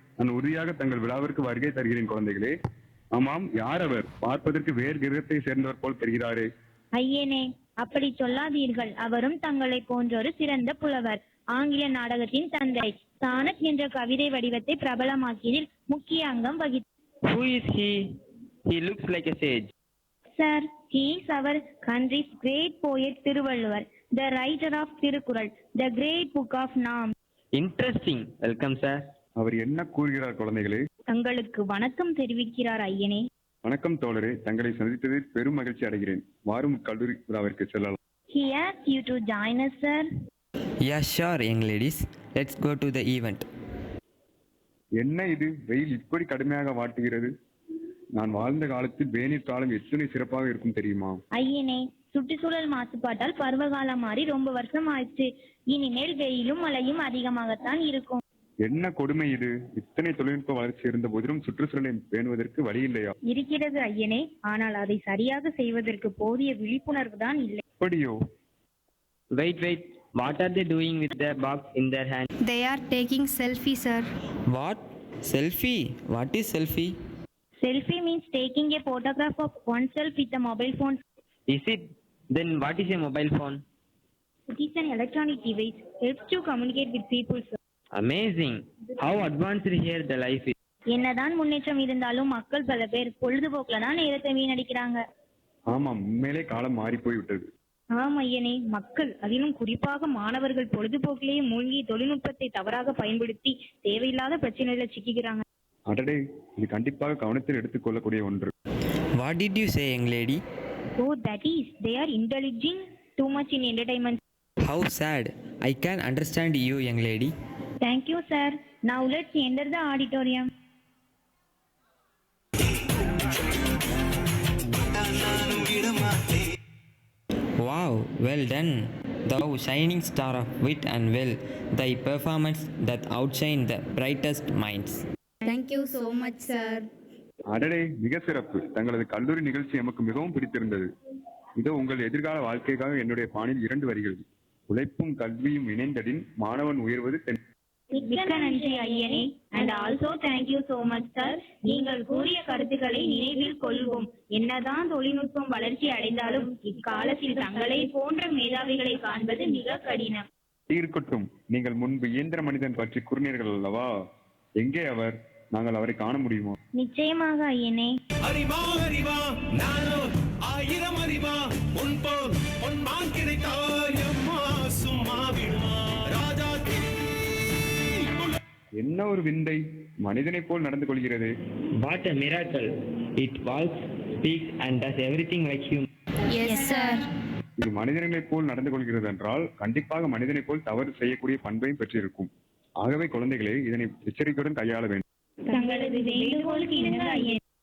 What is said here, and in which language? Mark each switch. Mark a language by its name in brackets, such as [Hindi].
[Tamil] நான் உறுதியாக தங்கள் விழாவிற்கு வருகை தருகிறேன் குழந்தைகளே. ஆமாம், யார் அவர்? பார்ப்பதற்கு வேறு கிரகத்தை சேர்ந்தவர் போல் தெரிகிறாரே. ஐயனே, அப்படி சொல்லாதீர்கள். அவரும் தங்களை போன்றொரு சிறந்த புலவர். ஆங்கில நாடகத்தின் தந்தை. சானட் என்ற கவிதை வடிவத்தை பிரபலமாக்கியதில் முக்கிய அங்கம் வகித்தார். [English] Who is he? He looks like a sage. Sir, he is our country's great poet Thiruvalluvar, the writer of Thirukkural, the great book of Nam. Interesting. Welcome, sir. [Tamil] அவர் என்ன கூறுகிறார் குழந்தைகளே? தங்களுக்கு வணக்கம் தெரிவிக்கிறார் ஐயனே. வணக்கம் தோழரே, தங்களை சந்தித்ததில் பெரும் மகிழ்ச்சி அடைகிறேன். வாரும் கல்லூரி விழாவிற்கு செல்லலாம். [English] He asked you to join us, sir. Yeah, sure, young ladies. Let's go to the event. [Tamil] என்ன இது? வெயில் இப்படி கடுமையாக வாட்டுகிறது. நான் வாழ்ந்த காலத்தில் வேநீர் காலம் எத்தனை சிறப்பாக இருக்கும் தெரியுமா? ஐயனே, சுற்றுச்சூழல் மாசுபாட்டால் பருவகாலம் மாறி ரொம்ப வருஷம் ஆயிடுச்சு. இனிமேல் வெயிலும் மழையும் அதிகமாகத்தான் இருக்கும். என்ன கொடுமை இது! இத்தனை தொழில்நுட்ப வளர்ச்சி இருந்த போதிலும் சுற்றுச்சூழலை பேணுவதற்கு வழி இல்லையா? இருக்கிறது ஐயனே, ஆனால் அதை சரியாக செய்வதற்கு போதிய விழிப்புணர்வு தான் இல்லை. அப்படியோ? [English] Wait. What are they doing with their box in their hand? They are taking selfie, sir. What? Selfie? What is selfie? Selfie means taking a photograph of oneself with a mobile phone. Is it? Then what is a mobile phone? It is an electronic device. Helps to communicate with people, sir. Amazing. How advanced here the life is. [Tamil] என்னதான் முன்னேற்றம் இருந்தாலும் மக்கள் பல பேர் பொழுதுபோக்குல தான் நேரத்தை வீணடிக்கிறாங்க. ஆமாம், உண்மையிலே காலம் மாறி போய்விட்டது. ஆம் ஐயனே, மக்கள் அதிலும் குறிப்பாக மாணவர்கள் பொழுதுபோக்கிலேயே மூழ்கி தொழில்நுட்பத்தை தவறாக பயன்படுத்தி தேவையில்லாத பிரச்சனைகளை சிக்கிக்கிறாங்க. அடடே, இது கண்டிப்பாக கவனத்தில் எடுத்துக்கொள்ளக்கூடிய ஒன்று. [English] What did you say, young lady? Oh, that is, they are indulging too much in entertainment. How sad. I can understand you, young lady. Thank you, sir. Now let's enter the auditorium. Wow, well done. Thou shining star of wit and will, thy performance doth outshine the brightest minds. Thank you so much, sir. [Tamil] அடடே, மிக சிறப்பு. தங்களது கல்லூரி நிகழ்ச்சி எமக்கு மிகவும் பிடித்திருந்தது. இதோ உங்கள் எதிர்கால வாழ்க்கைக்காக என்னுடைய பாணியில் 2 வரிகள். உழைப்பும் கல்வியும் இணைந்தடின் மாணவன் உயர்வது மிக்க நன்றி ஐயனே. [English] And also thank you so much, sir. [Tamil] நீங்கள் கூறிய கருத்துக்களை நினைவில் கொள்வோம். என்னதான் தொழில்நுட்பம் வளர்ச்சி அடைந்தாலும் இக்காலத்தில் தங்களை போன்ற மேதாவிகளை காண்பது மிக கடினம். இருக்கட்டும், நீங்கள் முன்பு இயந்திர மனிதன் பற்றி கூறினீர்கள் அல்லவா? எங்கே அவர்? நாங்கள் அவரை காண முடியுமோ? நிச்சயமாக ஐயனே. அறிவா நானோ 1000 அறிவா முன்போல் பொன்மான் கிடைத்தாயம்மா சும்மா விடுமா ராஜா. என்ன ஒரு விந்தை! மனிதனைப் போல் நடந்து கொள்கிறது. [English] What a miracle. It walks, speaks and does everything like human. Yes, sir. [Tamil] இது மனிதனைப் போல் நடந்து கொள்கிறது என்றால் கண்டிப்பாக மனிதனைப் போல் தவறு செய்யக்கூடிய பண்பையும் பெற்றிருக்கும். ஆகவே குழந்தைகளே, இதனை எச்சரிக்கையுடன் கையாள வேண்டும். தங்களது வேண்டுகோளுக்கு இணங்க ஐயனே.